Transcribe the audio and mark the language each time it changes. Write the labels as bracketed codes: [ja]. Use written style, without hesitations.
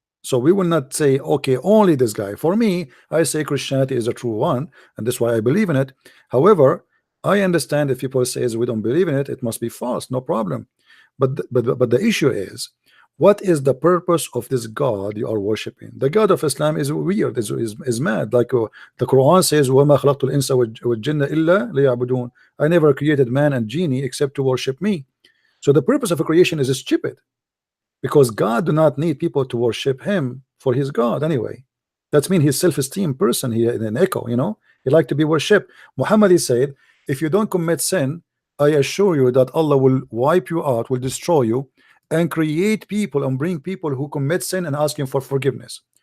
[en] So we will not say, okay, only this guy. For me, I say Christianity is a true one, and that's why I believe in it. However, I understand if people say we don't believe in it, it must be false. No problem. But the issue is, What is the purpose of this God you are worshiping? The God of Islam is weird, is mad. Like the Quran says, [ar] وَمَا خَلَقْتُ الْإِنسَ وَالْجِنَّ إِلَّا لِيَعْبُدُونَ. [en] I never created man and genie except to worship me. So the purpose of a creation is stupid, because God do not need people to worship him for his God anyway. That's mean he's self-esteem person here in an echo, you know, he like to be worshipped. Muhammad, he said, if you don't commit sin, I assure you that Allah will wipe you out, will destroy you, and create people and bring people who commit sin and ask him for forgiveness.